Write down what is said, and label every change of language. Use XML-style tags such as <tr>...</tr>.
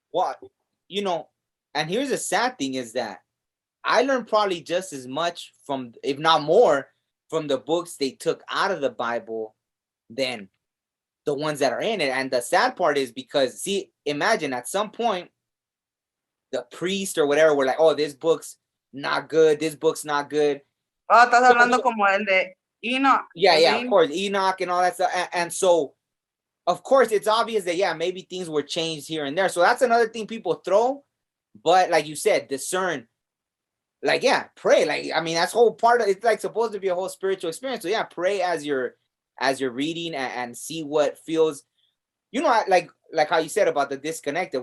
<en>Well, and here's the sad thing is that I learned probably just as much from, if not more, from the books they took out of the Bible than the ones that are in it. And the sad part is because, see, imagine at some point, the priest or whatever were like, oh, this book's not good. This book's not good.</en> <es>Oh, estás hablando como el de Enoch.</es> <en>Yeah, of course. Enoch and all that stuff. And so, of course, it's obvious that, maybe things were changed here and there. So that's another thing people throw. But like you said, discern. Like, pray. Like, I mean, that's whole part of it's like supposed to be a whole spiritual experience. So pray as you're reading and see what feels, like how you said about the disconnected.</en>